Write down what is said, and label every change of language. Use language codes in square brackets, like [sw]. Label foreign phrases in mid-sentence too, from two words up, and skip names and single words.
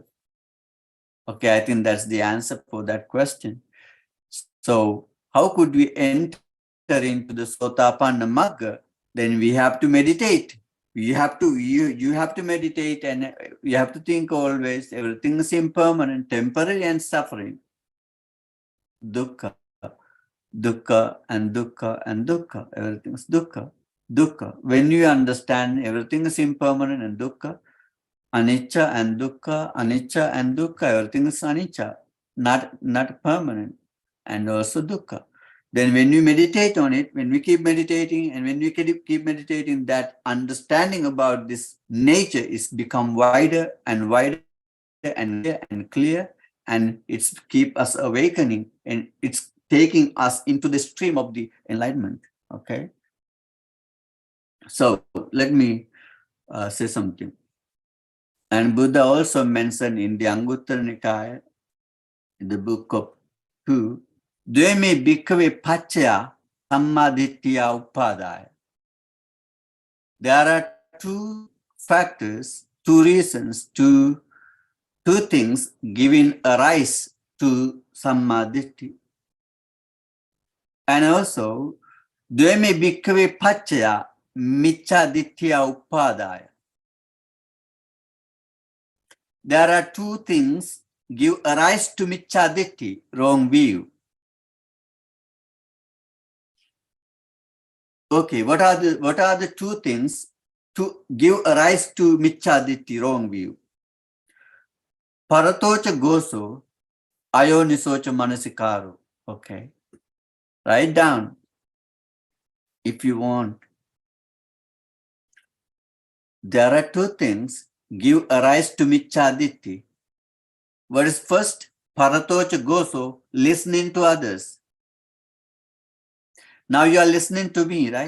[en] Okay, I think that's the answer for that question. So how could we enter into the [pi] Sotapanna Magga? [en] Then we have to meditate. You have to meditate, and you have to think always everything is impermanent, temporary and suffering. [pi] Dukkha, dukkha and dukkha and dukkha. [en] Everything is dukkha. Dukkha. When you understand everything is impermanent and dukkha, anicca and dukkha, anicca and dukkha, everything is anicca, not permanent, and also dukkha. Then when you meditate on it, when we keep meditating, and when we keep meditating, that understanding about this nature is become wider and wider and clear, and it's keep us awakening, and it's taking us into the stream of the enlightenment. Okay. So let me say something. And Buddha also mentioned in the Anguttara Nikaya, in the book of 2, [pi] Dveme bhikkhave paccaya SammaDitthi upadaya. [en] There are two factors, two reasons, two things giving a rise to SammaDitthi. And also, [pi] Dveme bhikkhave paccaya micchaditthya upadaya. [en] There are two things give a rise to micchaditthi, wrong view. Okay, what are the two things to give a rise to micchaditthi, wrong view? [pi] Paratocha goso, ayonisocha manasikaro. [en] Okay, write down if you want. There are two things give a rise to micchaditthi. What is first? [pi] Paratocha goso, [en] listening to others. Now you are listening to me, right?